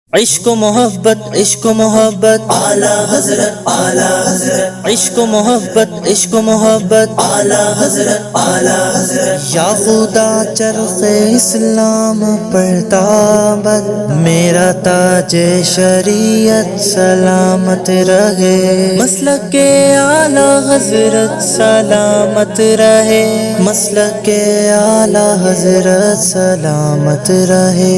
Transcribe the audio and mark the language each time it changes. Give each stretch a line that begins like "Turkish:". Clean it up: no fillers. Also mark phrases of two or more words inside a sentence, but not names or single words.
Urdu: عشق و محبت عشق و محبت اعلی حضرت اعلی حضرت عشق و محبت عشق و محبت اعلی حضرت اعلی حضرت یا خدا چرخ اسلام پر تابت میرا تاج شریعت سلامت رہے، مسلک اعلی حضرت سلامت رہے، مسلک اعلی حضرت سلامت رہے،